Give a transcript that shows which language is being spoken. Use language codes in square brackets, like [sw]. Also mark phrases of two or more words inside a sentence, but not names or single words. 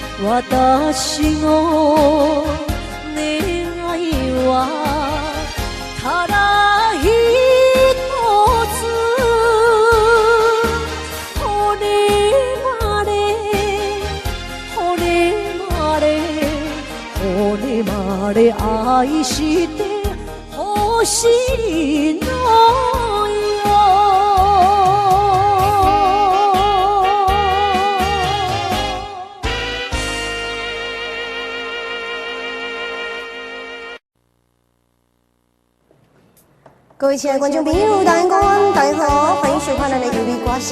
[ja] 私の願いはただ一つ骨まで愛してほしいの [zh] 各位亲爱的观众朋友，大家好，大家好，欢迎收看咱的有力歌声。